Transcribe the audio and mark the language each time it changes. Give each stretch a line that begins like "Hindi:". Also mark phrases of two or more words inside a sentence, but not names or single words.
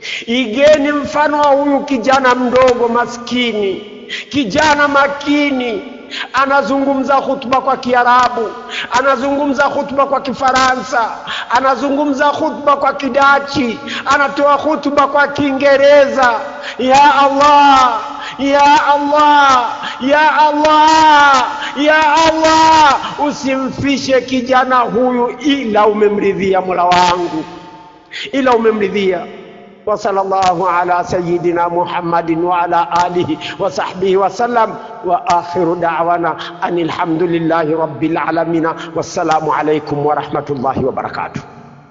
Swahili: Igeni mfano wa huyu kijana mdogo maskini, kijana makini, anazungumza hutuba kwa Kiarabu, anazungumza hutuba kwa Kifaransa, anazungumza hutuba kwa Kidachi, anatoa hutuba kwa Kiingereza.
Arabic: يا الله، يا الله، يا الله، يا الله,
Swahili: usimfishe kijana huyu ila umemridhia Mola wangu, ila umemridhia.
Arabic: وصلى الله على سيدنا محمد وعلى آله وصحبه وسلم. وآخر دعوانا أن الحمد لله رب العالمين، والسلام عليكم ورحمة الله وبركاته.